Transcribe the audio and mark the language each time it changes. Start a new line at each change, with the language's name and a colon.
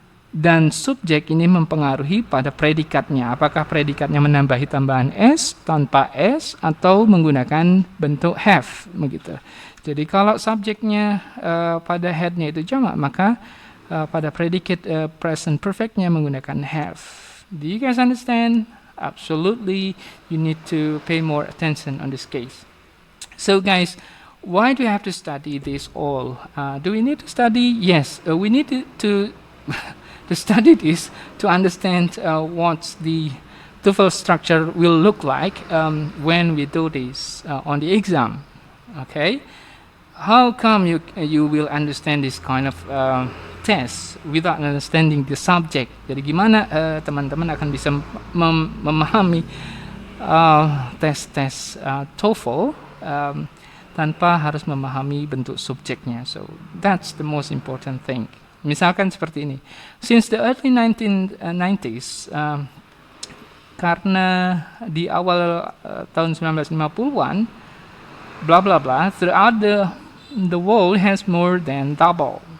Indonesian: Dan subjek ini mempengaruhi pada predikatnya. Apakah predikatnya menambahi tambahan s, tanpa s, atau menggunakan bentuk have begitu. Jadi kalau subjeknya pada headnya itu jamak, maka pada predikat present perfectnya menggunakan have.
English: Do you guys understand? Absolutely, you need to pay more attention on this case. So guys, why do you have to study this all? Do we need to study? Yes, we need to to study this to understand what the TOEFL structure will look like when we do this on the exam. Okay, how come you will understand this kind of test without understanding the subject?
Indonesian: Jadi gimana teman-teman akan bisa memahami tes TOEFL tanpa harus memahami bentuk subjeknya?
English: So that's the most important thing.
Indonesian: Misalkan seperti ini.
English: Since the early 1990s,
Indonesian: karena di awal tahun 1950-an,
English: blah blah blah, throughout the world has more than double.